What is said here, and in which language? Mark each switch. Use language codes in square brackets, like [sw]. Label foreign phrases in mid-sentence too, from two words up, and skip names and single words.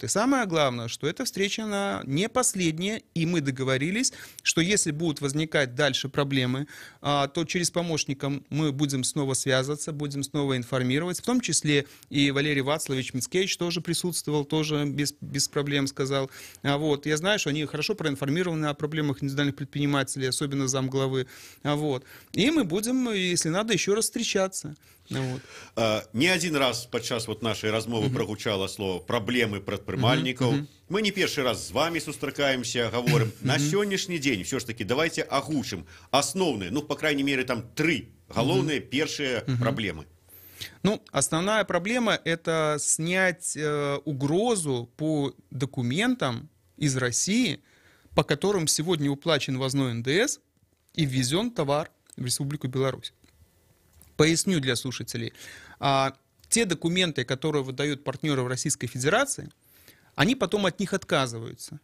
[ru] И самое главное, что эта встреча, она не последняя, и мы договорились, что если будут возникать дальше проблемы, то через помощника мы будем снова связываться, будем снова информировать, в том числе и Валерий Вацлавович Мицкевич тоже присутствовал, тоже без проблем сказал. Вот. Я знаю, что они хорошо проинформированы о проблемах индивидуальных предпринимателей, особенно замглавы. Вот. И мы будем, если надо, еще раз встречаться. Вот. [be] Не один раз падчас вот нашай размовы прагучала слово праблемы прадпрымальнікаў. Мы не першы раз з вами сустракаемся, говорим. На сённяшні дзень [ru] все ж таки давайте [be] агучым асноўныя, ну [ru] по крайней мере там [be] 3 галоўныя першыя праблемы. [ru] Ну, основная проблема — это снять угрозу по документам из России, по которым сегодня уплачен ввозной НДС и ввезен товар в Республику Беларусь. Поясню для слушателей. Те документы, которые выдают партнеры в Российской Федерации, они потом от них отказываются.